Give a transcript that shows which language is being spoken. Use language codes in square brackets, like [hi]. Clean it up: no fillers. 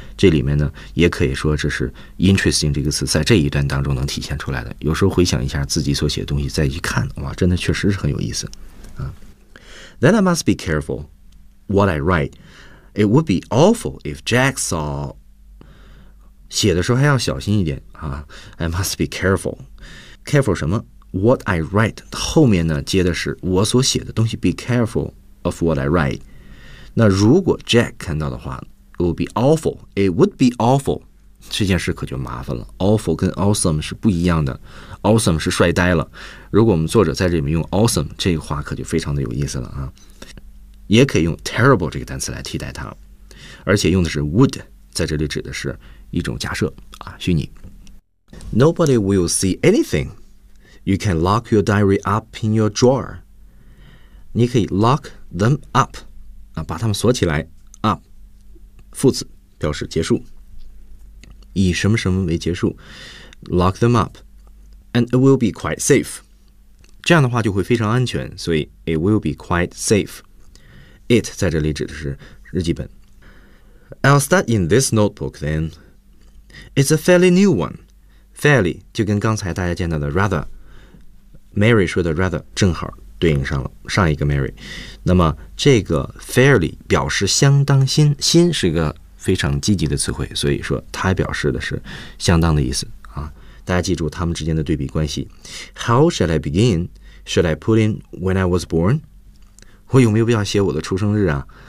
[zh] 这里面呢也可以说这是 interesting 这个词在这一段当中能体现出来的，有时候回想一下自己所写的东西再去看，哇，真的确实是很有意思啊。 [en] Then I must be careful what I write. It would be awful if Jack saw... [zh] 写的时候还要小心一点啊！ [en] I must be careful. Careful [zh] 什么 ？ [en] What I write [zh] 后面呢接的是我所写的东西。 [en] Be careful of what I write. [zh] 那如果 Jack 看到的话 [en] ，it would be awful. It would be awful. [zh] 这件事可就麻烦了。Awful 跟 awesome 是不一样的。 Awesome 是帅呆了。如果我们作者在这里面用 awesome 这个话，可就非常的有意思了啊！也可以用 terrible 这个单词来替代它，而且用的是 would， 在这里指的是。一种假设啊，虚拟。 [en] Nobody will see anything. You can lock your diary up in your drawer. [zh] 你可以 [en] lock them up [zh] 啊，把它们锁起来。 Up 副词表示结束，以什么什么为结束。 [en] Lock them up, and it will be quite safe. [zh] 这样的话就会非常安全，所以 [en] it will be quite safe. [zh] It 在这里指的是日记本。 [en] I'll start in this notebook then. It's a fairly new one. [zh] Fairly 就跟刚才大家见到的 rather Mary 说的 rather 正好对应上了上一个 Mary。那么这个 fairly 表示相当新，新是一个非常积极的词汇，所以说它表示的是相当的意思啊。大家记住他们之间的对比关系。 [en] How shall I begin? Should I put in when I was born? [zh] 我有没有必要写我的出生日啊？